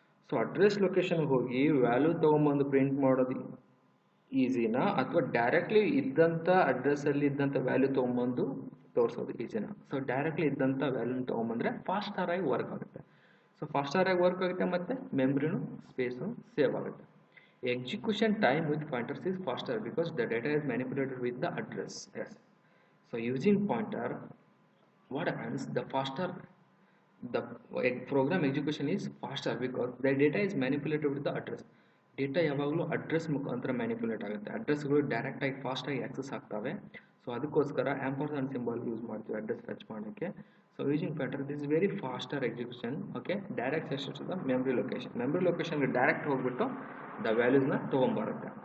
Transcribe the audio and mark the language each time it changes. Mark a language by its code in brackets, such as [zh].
[kn] So address ಲೊಕೇಶನ್ಗೆ ಹೋಗಿ value ತೊಗೊಂಬಂದು print ಮಾಡೋದು ಈಸಿನಾ, ಅಥವಾ ಡೈರೆಕ್ಟ್ಲಿ ಇದ್ದಂಥ ಅಡ್ರೆಸ್ಸಲ್ಲಿ ಇದ್ದಂಥ ವ್ಯಾಲ್ಯೂ ತೊಗೊಂಬಂದು ತೋರಿಸೋದು ಈಸಿನಾ? ಸೊ ಡೈರೆಕ್ಟ್ಲಿ ಇದ್ದಂಥ ವ್ಯಾಲ್ಯೂನ ತೊಗೊಂಬಂದರೆ ಫಾಸ್ಟರಾಗಿ ವರ್ಕ್ ಆಗುತ್ತೆ. ಸೊ ಫಾಸ್ಟರಾಗಿ ವರ್ಕ್ ಆಗುತ್ತೆ ಮತ್ತು ಮೆಮ್ರಿನೂ ಸ್ಪೇಸು ಸೇವ್ ಆಗುತ್ತೆ. [en] Execution time with pointers is faster because the data is manipulated with the address. Yes, so using pointer what happens, the faster the program execution is faster because the data is manipulated with the address. [kn] Data ಯಾವಾಗಲೂ address ಮುಖಾಂತರ manipulate ಆಗುತ್ತೆ. ಅಡ್ರೆಸ್ಗಳು ಡೈರೆಕ್ಟಾಗಿ ಫಾಸ್ಟಾಗಿ access ಆಗ್ತವೆ. So ಅದಕ್ಕೋಸ್ಕರ ಆ್ಯಂಪರ್ಸಂಡ್ symbol use ಮಾಡ್ತೀವಿ address fetch ಮಾಡೋಕ್ಕೆ. [en] So using pointer this is very faster execution. Okay, direct access to the memory location. [kn] Memory ಲೊಕೇಶನ್ಗೆ direct ಹೋಗ್ಬಿಟ್ಟು ದ ವ್ಯಾಲ್ಯೂಸ್ನ ತೊಗೊಂಬರುತ್ತೆ.